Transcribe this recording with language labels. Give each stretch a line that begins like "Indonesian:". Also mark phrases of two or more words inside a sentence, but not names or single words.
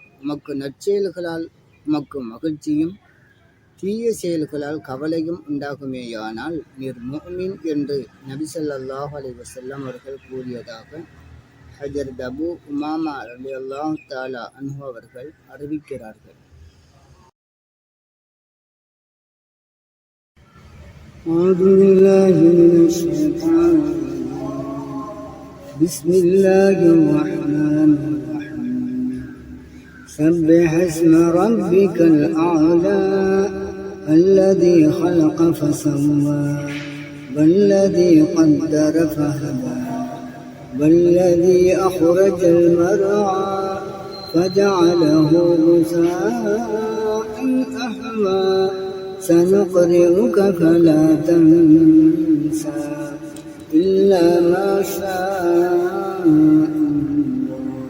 Tamil: உமக்கு நற்செயல்களால் உமக்கு மகிழ்ச்சியும் தீய செயல்களால் கவலையும் உண்டாகுமேயானால் நீர் முஃமின் என்று நபி
Arabic: صلى الله عليه وسلم
Tamil: அவர்கள் கூறியதாக ஹஜ்ரத் அபூ உமாமா
Arabic: رضي الله تعالى عنه
Tamil: அவர்கள் அறிவிக்கிறார்கள்.
Arabic: بسم الله الرحمن الرحيم سبح اسم ربك الأعلى الذي خلق فسوى والذي قدر فهدى والذي أخرج المرعى فجعله غثاء أحوى سنقرئك فلا تنسى إلا ما شاء الله